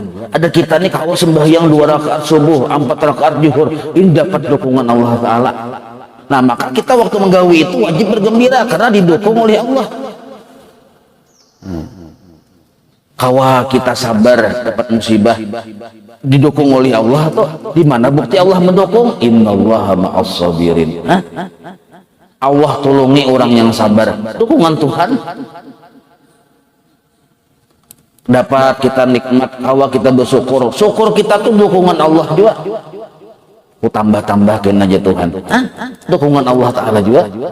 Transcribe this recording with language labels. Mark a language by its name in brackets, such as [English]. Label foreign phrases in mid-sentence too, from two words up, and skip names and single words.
[Indonesian] Ada kita nih kalau sembahyang 2 rakaat subuh, 4 rakaat zuhur, ini dapat dukungan Allah Ta'ala. Nah, maka kita waktu menggawi itu wajib bergembira karena didukung oleh Allah. [Banjar] Kawa kita sabar dapat musibah didukung oleh Allah tuh. [Indonesian] Di mana bukti Allah mendukung? [Arabic] إن الله مع الصابرين. [Indonesian] Allah tolongi orang yang sabar. Dukungan Tuhan. [Banjar] Dapat kita nikmat, kawa kita bersyukur, syukur kita tuh dukungan Allah juga. [Indonesian] Ku tambah-tambahkan aja Tuhan. Dukungan Allah Ta'ala juga.